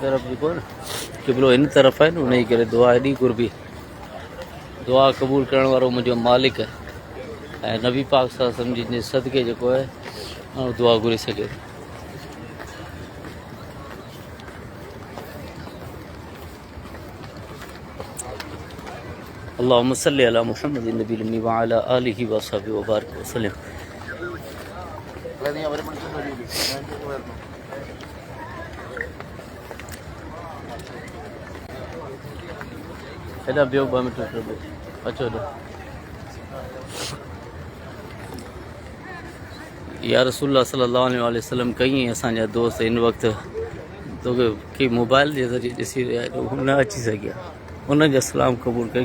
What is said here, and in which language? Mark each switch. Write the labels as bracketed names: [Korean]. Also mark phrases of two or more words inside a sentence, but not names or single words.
[Sindhi] तरफ़ जेको न क़िबलो इन तरफ़ आहे न, उन जी करे दुआ एॾी घुरबी। दुआ क़बूल करण वारो मुंहिंजो मालिक आहे। ऐं नबी पाक [Arabic] صلى الله عليه وسلم [Sindhi] जे सदके जेको आहे माण्हू दुआ घुरी सघे थो। [Arabic] اللهم صل على محمد النبي الأمي وعلى آله وأصحابه وبارك وسلم. [Sindhi] हेॾा ॿियो 2 मिंट अचो हेॾो। [Arabic] يا رسول الله صلى الله عليه وسلم [Sindhi] कईं असांजा दोस्त इन वक़्तु तोखे की मोबाइल जे ज़रिए ॾिसी रहिया आहिनि, हू न अची सघिया, उन्हनि जा सलाम क़बूल करे।